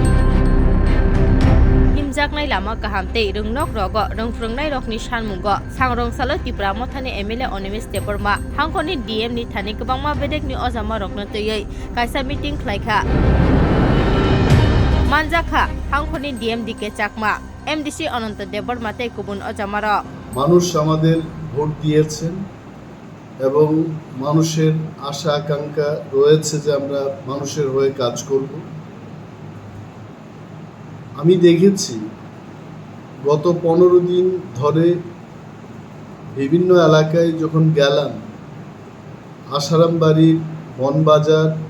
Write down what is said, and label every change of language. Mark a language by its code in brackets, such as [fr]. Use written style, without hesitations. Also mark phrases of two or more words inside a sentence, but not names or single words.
[trp] Himjaknai lama kaham tei rungnok rogo rungfrungnai rok ni sanmungo Sangronsal Tipra mothani MLA Animesh Debbarma hangkoni DM ni thani kwbangma bedek ni ojama rokno tui kaisa meeting khlaikha. Manjakha hangkoni DM dike chakma MDC Ananta Debbarma tei kubun ojamaro [bn] মানুষ আমাদের ভোট দিয়েছেন এবং মানুষের আশা আকাঙ্ক্ষা রয়েছে যে আমরা মানুষের হয়ে কাজ করব। আমি দেখেছি গত 15 দিন ধরে বিভিন্ন এলাকায় যখন গেলাম, আশারামবাড়ির বনবাজার,